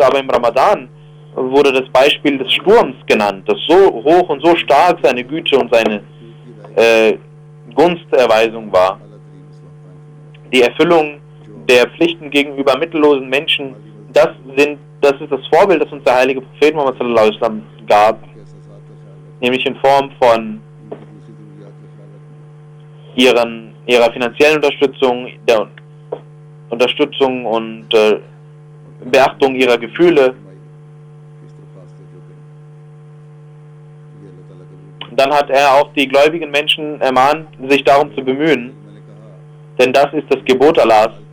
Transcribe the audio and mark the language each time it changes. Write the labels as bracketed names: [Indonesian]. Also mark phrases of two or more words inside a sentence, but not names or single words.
[German] Aber im Ramadan wurde das Beispiel des Sturms genannt, das so hoch und so stark seine Güte und seine Gunsterweisung war. Die Erfüllung der Pflichten gegenüber mittellosen Menschen, das ist das Vorbild, das uns der heilige Prophet Muhammad [Arabic] صلى الله عليه وسلم [German] gab, nämlich in Form von ihrer finanziellen Unterstützung, der Unterstützung und Beachtung ihrer Gefühle. Dann hat er auch die gläubigen Menschen ermahnt, sich darum zu bemühen, denn das ist das Gebot Allahs.